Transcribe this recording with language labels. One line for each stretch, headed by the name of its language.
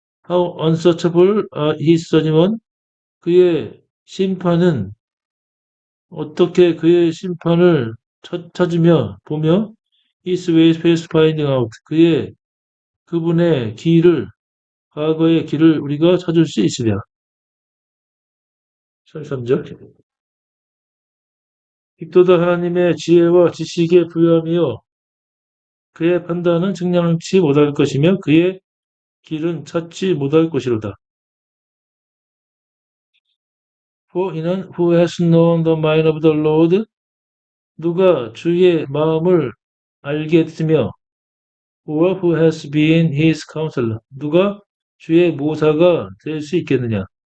English: How unsearchable are his judgment.
Korean: 그의 심판은 어떻게 그의 심판을 찾으며 보며
English: his ways past finding out.
Korean: 그분의 과거의 길을 우리가 찾을 수 있으랴. 33절. 빅도다 하나님의 지혜와 지식에 부여하며 그의 판단은 측량치 못할 것이며 그의 길은 찾지 못할 것이로다.
English: For 이는 who has known the mind of the Lord.
Korean: 누가 주의 마음을 알겠으며
English: or who has been his counselor.
Korean: 누가 주의 모사가 될 수 있겠느냐.